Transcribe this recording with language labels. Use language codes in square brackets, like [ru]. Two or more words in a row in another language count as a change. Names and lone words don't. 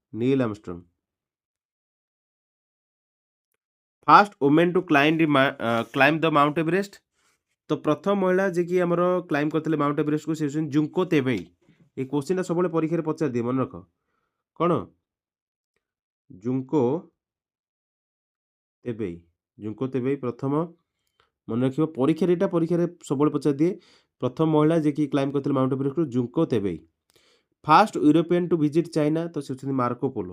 [en] First woman to climb the Mount Everest [or] ତ ପ୍ରଥମ ମହିଳା ଯିଏକି ଆମର କ୍ଲାଇମ୍ବ କରିଥିଲେ ମାଉଣ୍ଟ ଏଭରେଷ୍ଟକୁ ସେ ହେଉଛନ୍ତି ଜୁଙ୍କୋ ତେବେଇ। এই କୋଶ୍ଚିନ୍ଟା ସବୁବେଳେ ପରୀକ୍ଷାରେ ପଚାରିଦିଏ, ମନେ ରଖ। କ'ଣ? ଜୁଙ୍କୋ ତେବେଇ। ଜୁଙ୍କୋ ତେବେଇ ପ୍ରଥମ ମନ ରଖିବ ପରୀକ୍ଷା ରେ ସବୁବେଳେ ପଚାରି ଦିଏ ପ୍ରଥମ ମହିଳା ଯେ କି କ୍ଲାଇମ୍ବ କରିଥିଲେ ମାଉଣ୍ଟ ଏଭରେଷ୍ଟ କୁ ଜୁଙ୍କୋ ତେବେଇ। [en] First European to visit China [or] ତ ସେ ହଉଛନ୍ତି ମାର୍କୋ ପୋଲୋ।